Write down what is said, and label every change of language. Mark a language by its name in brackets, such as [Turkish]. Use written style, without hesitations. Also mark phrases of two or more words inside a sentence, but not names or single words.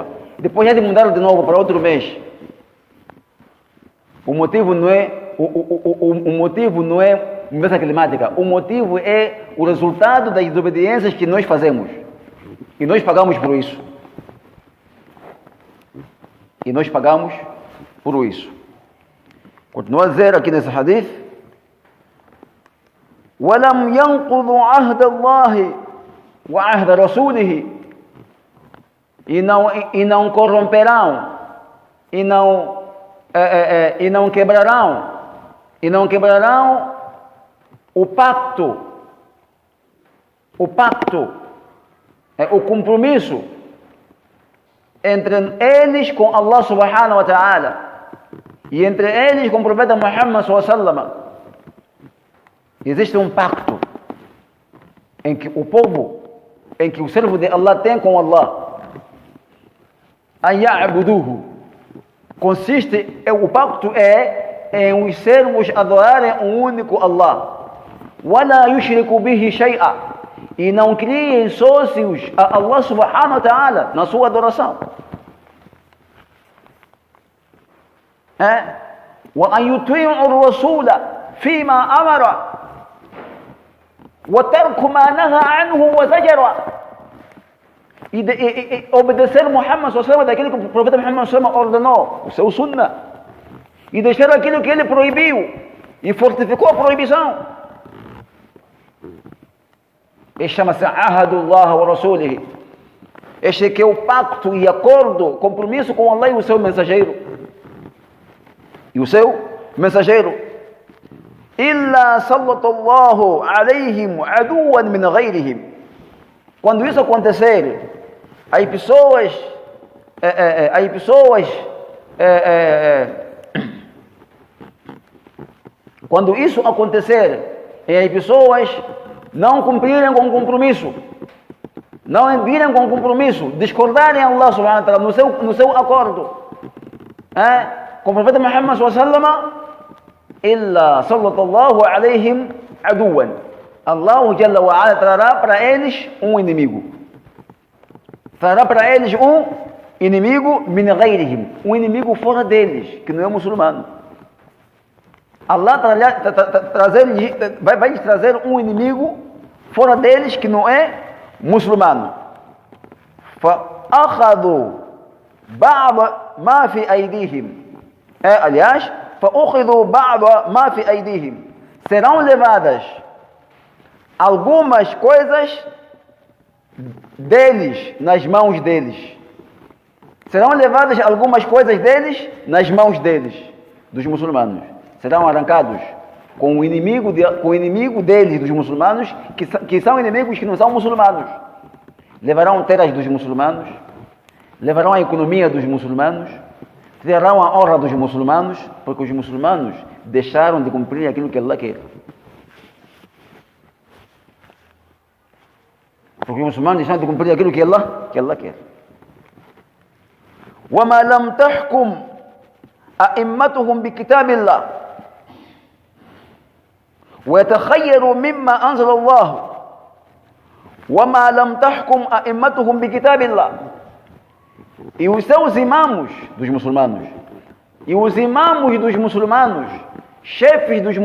[Portuguese] Depois já de mudar de novo para outro mês. O motivo não é mudança climática. O motivo é o resultado das desobediências que nós fazemos. E nós pagamos por isso. Continua a dizer aqui nesse hadith: [Arabic] وَلَمْ يَنْقُضُوا عَهْدَ اللَّهِ وَعَهْدَ رَسُولِهِ. [Portuguese] E não corromperão, e não quebrarão o pacto, o compromisso entre eles com Allah [Arabic] سبحانه وتعالى [Portuguese] e entre eles com o profeta Muhammad [Arabic] صلى الله عليه وسلم. [Portuguese] Existe um pacto em que o povo, em que o servo de Allah tem com Allah. Aya'buduhu. O pacto é em os servos adorarem um único Allah. [Arabic] ولا يشرك به شيئا. [Portuguese] E não criem sócios a Allah [Arabic] سبحانه وتعالى [Portuguese] na sua adoração. [Arabic] وأن يطيعوا الرسول فيما أمر. وَتَرْكُ مَا نَهَى عَنْهُ وَزَجَرَ. [Portuguese] E obedecer Muhammad [Arabic] صلى الله عليه وسلم, [Portuguese] daquele que o profeta Muhammad [Arabic] صلى الله عليه وسلم [Portuguese] ordenou, o seu sunnah. e deixaram aquilo que ele proibiu e fortificou a proibição. Este chama-se [Arabic] عهد الله ورسوله. [Portuguese] Este que é o pacto e acordo, compromisso com Allah e o seu mensageiro. E o seu mensageiro. [Arabic] إلا صلى الله عليهم عدوا من غيرهم. [Portuguese] Quando isso acontecer, as pessoas quando isso acontecer e as pessoas não cumprirem com o compromisso, não virem com o compromisso, discordarem a Allah [Arabic] سبحانه وتعالى [Portuguese] no seu acordo com o profeta Muhammad [Arabic] صلى الله عليه وسلم, إلا صلى الله عليهم عدوا. [Portuguese] Allah [Arabic] جل وعلا [Portuguese] trará para eles um inimigo. Trará para eles um inimigo [Arabic] من غيرهم, [Portuguese] um inimigo fora deles, que não é muçulmano. Allah vai trazer um inimigo fora deles que não é muçulmano. [Arabic] فأخذوا بعض ما في أيديهم. [Portuguese] Aliás, [Arabic] فأخذوا بعض ما في أيديهم. [Portuguese] Serão levadas algumas coisas deles nas mãos deles. Serão levadas algumas coisas deles nas mãos deles, dos muçulmanos. Serão arrancados com o inimigo deles, dos muçulmanos, que são inimigos que não são muçulmanos. Levarão terras dos muçulmanos, levarão a economia dos muçulmanos, terão a honra dos muçulmanos, porque os muçulmanos deixaram de cumprir aquilo que Allah quer. Porque os muçulmanos deixaram de cumprir aquilo que Allah quer. [Arabic] وَمَا لَمْ تَحْكُمْ أَئِمَّتُهُمْ بِكِتَابِ اللَّهِ وَيَتَخَيَّرُوا مِمَّا أَنزَلَ اللَّهُ وَمَا لَمْ تَحْكُمْ أَئِمَّتُهُمْ بِكِتَابِ اللَّهِ. [Portuguese] E os seus imãos dos muçulmanos, e os imãos dos muçulmanos, chefes dos